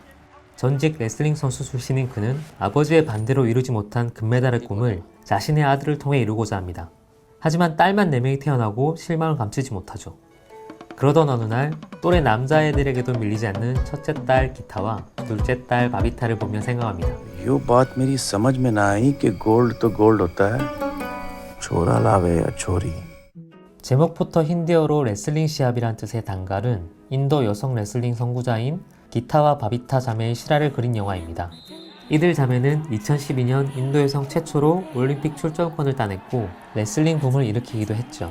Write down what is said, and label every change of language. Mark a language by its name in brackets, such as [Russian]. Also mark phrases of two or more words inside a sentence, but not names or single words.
[Korean] 전직 레슬링 선수 출신인 그는 아버지의 반대로 이루지 못한 금메달의 꿈을 자신의 아들을 통해 이루고자 합니다. 하지만 딸만 4명이 태어나고 실망을 감추지 못하죠. 그러던 어느 날 또래 남자애들에게도 밀리지 않는 첫째 딸 기타와 둘째 딸 바비타를 보며 생각합니다. [Hindi] यो बात मेरी समझ में ना आई कि गोल्ड तो गोल्ड होता है, छोरा लावे या छोरी. [Korean] 제목부터 힌디어로 레슬링 시합이란 뜻의 단갈은 인도 여성 레슬링 선구자인 기타와 바비타 자매의 실화를 그린 영화입니다. 이들 자매는 2012년 인도 여성 최초로 올림픽 출전권을 따냈고 레슬링 붐을 일으키기도 했죠.